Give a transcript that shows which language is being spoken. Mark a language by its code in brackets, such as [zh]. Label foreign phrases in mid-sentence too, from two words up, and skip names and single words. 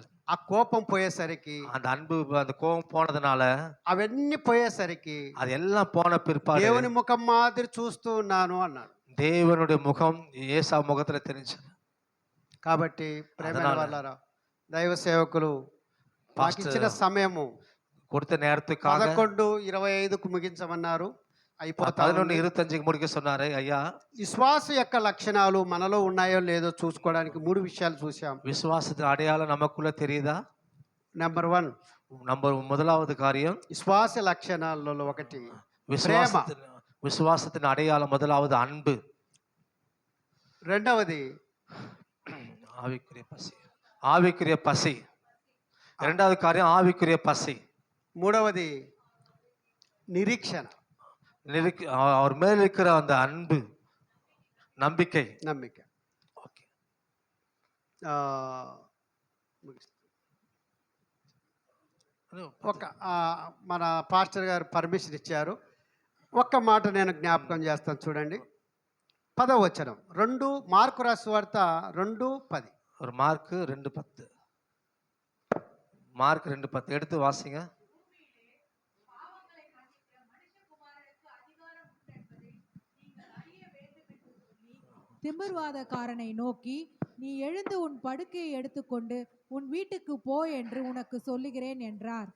[te] ఆ కోపం పోయేసరికి, [ta] அந்த அன்பு அந்த கோபம் போனதுனால [te] అవన్నీ పోయేసరికి [ta] அது எல்லாம் போன பிற்பாடு [te] దేవుని ముఖం మాదిరి చూస్తూ ఉన్నాను అన్నాడు. [ta] தேவனுடைய முகம் ஏசா முகத்துல தெரிஞ்சது. [te] కాబట్టి ప్రేమైన [ta] அதனால [te] వాళ్ళారా, దైవ సేవకులు మాకు ఇచ్చిన సమయము [ta] கொடுத்த நேரத்துக்காக [te] 11:25కు ముగించమన్నారు. అయిపోతా [ta] 11:25க்கு முடிக்க சொன்னாரு ஐயா. [te] విశ్వాస యొక్క లక్షణాలు మనలో ఉన్నాయో లేదో చూసుకోవడానికి 3 విషయాలు చూసాం. [ta] விசுவாசத்தின் அடையாளம் நமக்குள்ள தெரியுதா? [te] నెంబర్ 1, [ta] முதலாவது காரியம் [te] విశ్వాస లక్షణాలలో ఒకటి [ta] விசுவாசத்தின் அடையாளம் முதலாவது அன்பு. [te] రెండవది [ta] ஆவிக்குரிய பசி. இரண்டாவது காரியம் ஆவிக்குரிய பசி. [te] మూడవది నిరీక్షణ, [ta] அவர் மேல் இருக்கிற அந்த அன்பு, நம்பிக்கை. [te] ఓకే. ఒక మన పాస్టర్ గారు పర్మిషన్ ఇచ్చారు. ఒక్క మాట నేను జ్ఞాపకం చేస్తాను, చూడండి. 10వ వచనం, 2 మార్కు రాసు వార్త 2:10. [ta] ஒரு மார்க் 2:10. மார்க் 2:10 எடுத்து வாசிங்க. திமிர்வாதக்காரனை நோக்கி, நீ எழுந்து உன் படுக்கையை எடுத்துக்கொண்டு உன் வீட்டுக்கு போ என்று உனக்கு சொல்லுகிறேன் என்றார்.